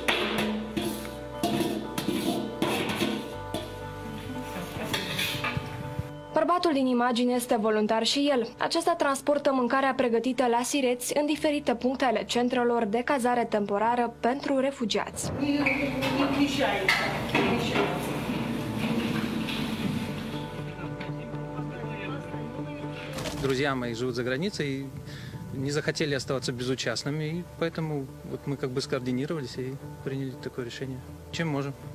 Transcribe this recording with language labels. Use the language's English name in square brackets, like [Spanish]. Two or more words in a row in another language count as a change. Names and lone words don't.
[Romanian] Bărbatul din imagine este voluntar și el. Acesta transportă mâncarea pregătită la Sireți în diferite puncte ale centrelor de cazare temporară pentru refugiați. [Russian] Друзья мои живут за границей и не захотели оставаться безучастными, и поэтому вот мы как бы скоординировались и приняли такое решение.